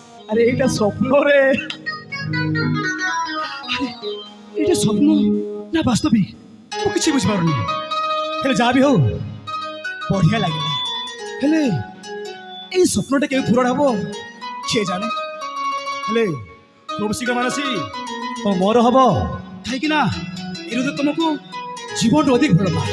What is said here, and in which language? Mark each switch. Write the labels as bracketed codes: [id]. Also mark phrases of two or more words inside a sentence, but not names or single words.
[bn] আরে এটা স্বপ্ন রে, এটা স্বপ্ন না বাস্তবিক [or] ମୁଁ କିଛି ବୁଝିପାରୁନି। ହେଲେ ଯାହା ବି ହଉ ବଢ଼ିଆ ଲାଗିଲା। ହେଲେ ଏଇ ସ୍ୱପ୍ନଟା କେବେ ପୂରଣ ହବ କିଏ ଜାଣେ। ହେଲେ ଖୁବ୍ ଶୀଘ୍ର ମାନସୀ ତ ମୋର ହବ, କାହିଁକି ନା ଏରୁ ତ ତୁମକୁ ଜୀବନଠୁ ଅଧିକ ଭଲ ପାଏ।